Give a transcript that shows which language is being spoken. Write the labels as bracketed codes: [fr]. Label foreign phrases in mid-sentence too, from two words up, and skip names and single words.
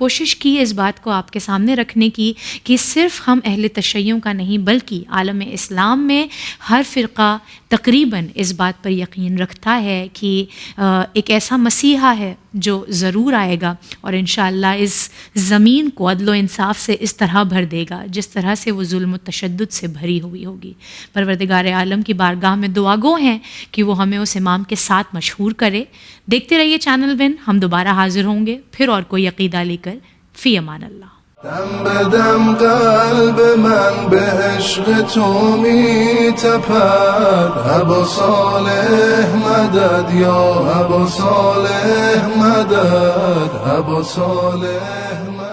[ur] کوشش کی اس بات کو آپ کے سامنے رکھنے کی کہ صرف ہم اہل تشیع کا نہیں بلکہ عالم اسلام میں ہر فرقہ تقریباً اس بات پر یقین رکھتا ہے کہ ایک ایسا مسیحا ہے جو ضرور آئے گا، اور انشاءاللہ اس زمین کو عدل و انصاف سے اس طرح بھر دے گا جس طرح سے وہ ظلم و تشدد سے بھری ہوئی ہوگی. پروردگار عالم کی بارگاہ میں دعا گو ہیں کہ وہ ہمیں اس امام کے ساتھ مشہور کرے. دیکھتے رہیے چینل ون. ہم دوبارہ حاضر ہوں گے پھر اور کوئی عقیدہ لے کر. [ar] فی امان اللہ. [fa] دم بدم قلب من به عشق تو می تپد. [ur] ابا صالح مدد یا ابا صالح مدد. ابا صالح